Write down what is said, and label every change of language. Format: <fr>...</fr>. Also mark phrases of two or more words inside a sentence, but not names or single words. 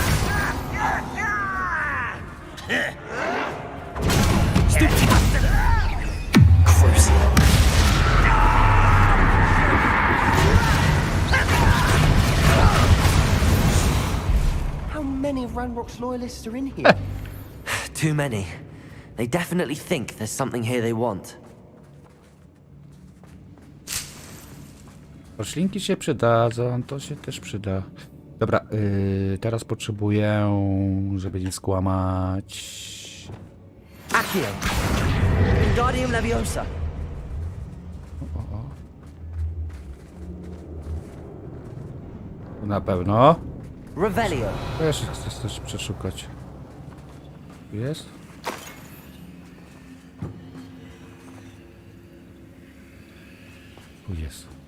<en>Crucial! How many of Ranrock's loyalists are in here? Too many. They definitely think there's something here they want.</en> <pl>Roślinki się przydadzą, to się też przyda. Dobra, teraz potrzebuję, żeby nie skłamać.</pl> <la>Accio! Wingardium Leviosa!</la> <pl>Na pewno. Revelio! To jeszcze chcę coś przeszukać. Tu jest? Tu jest.</pl>